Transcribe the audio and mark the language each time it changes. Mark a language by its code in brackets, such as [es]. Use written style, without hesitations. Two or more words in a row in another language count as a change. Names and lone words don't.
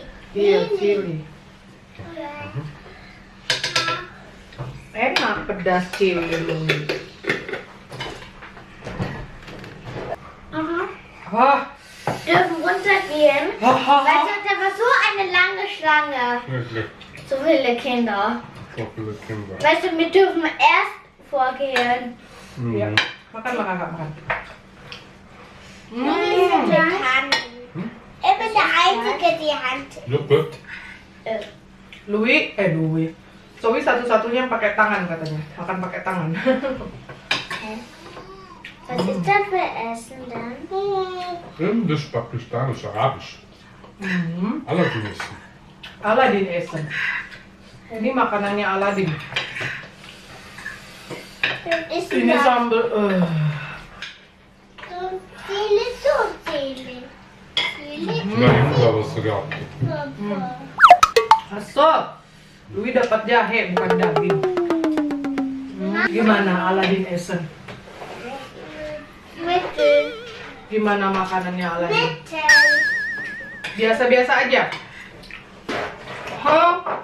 [id] Iya, chili. Enak pedas chili. Ah, [de] Dürfen runtergehen. Weißt du, da war so eine lange Schlange. Wirklich. So viele Kinder. So viele Kinder. Weißt du, wir dürfen erst vorgehen. [id] ya. Mhm. Makan, makan, Kak, makan. [de] Mit Hand. Ich bin der Einzige, die Hand. Joghurt. Louis. [id] Zoe satu-satunya yang pakai tangan katanya. Makan pakai tangan. [de] Was ist das für Essen dann? Indus, Pakistanisch, Arabisch. Aladdin essen. Aladin Essen. [id] Ini makanannya Aladin. [de] Ist [id] Ini sambal. [de] so viele, so viele. Na, Indra was sogar. [id] Asal. Louis dapat jahe bukan daging. Gimana Aladin Essen? [de] Mittel. [id] Gimana makanannya Aladin? [de] Mittel. [id] Biasa-biasa aja. Oh.